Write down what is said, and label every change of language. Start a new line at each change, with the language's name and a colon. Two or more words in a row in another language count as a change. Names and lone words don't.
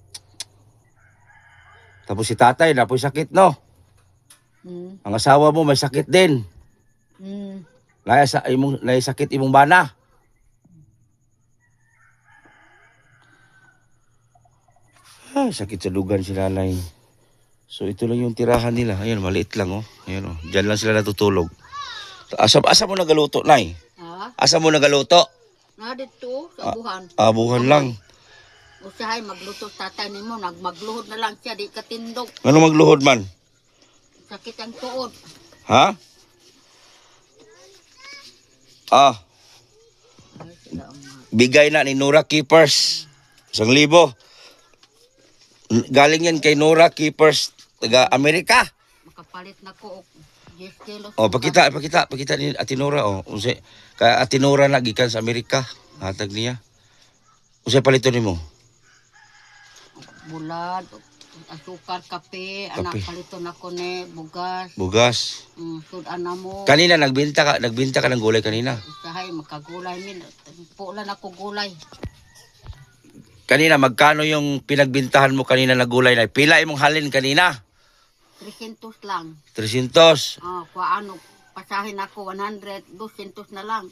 Cebuano: Tapos si tatay, napoy sakit, no? Mm.
Filipino: Ang asawa mo may sakit din. Mm.
Cebuano: Nay sakit imong bana. Sakit sa dugan si nanay.
Filipino: So ito lang yung tirahan nila. Ayun, maliit lang oh. Ayun oh. Diyan lang sila natutulog.
Cebuano: Asa mo nagaluto, nay? Ha? Asa mo nagaluto? Na dito sa buhan. Abuhan lang. Usahay magluto tatay nimo, magluhod na lang siya di katindog. Ano magluhod man? Sakit ang tuod. Ha? Ah,
Filipino: Ay, sila ang bigay na ni Nora Keepers. 1,000. Galing yan kay Nora Keepers, taga Amerika.
Cebuano: makapalit na ko og 10 kilos.
Filipino: Oh, pakita ni Ate Nora oh.
Cebuano: Unsa kay Ate Nora na gikan sa Amerika, hatag niya. Unsa palito nimo? Bulad, asukar, kape, anak Kape. palito na ko ni bugas. Bugas. Sudan na mo.
Filipino: Kanina nagbenta ka ng gulay kanina.
Cebuano: Usahay magkagulay min. Pulan ako gulay.
Filipino: Kanina magkano yung pinagbintahan mo kanina na gulay na?
Cebuano: Pila imong halin kanina? 300 lang. 300.
Filipino: Ano, pasahin ako 100, 200 na lang.